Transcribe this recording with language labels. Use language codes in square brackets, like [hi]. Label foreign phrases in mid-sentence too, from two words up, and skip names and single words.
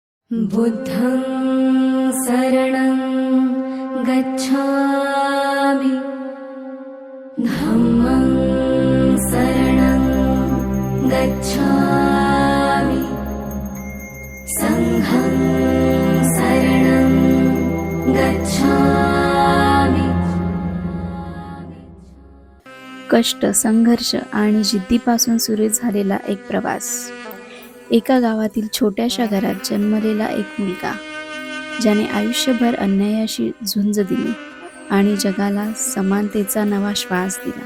[pi] बुद्धं शरणं गच्छामि, धम्मं शरणं गच्छामि, संघं शरणं गच्छामि। [mr] कष्ट, संघर्ष आणि जिद्दीपासून सुरू झालेला एक प्रवास। एका गावातील छोट्याशा घरात जन्मलेला एक मुलगा, ज्याने आयुष्यभर अन्यायाशी झुंज दिली आणि जगाला समानतेचा नवा श्वास दिला।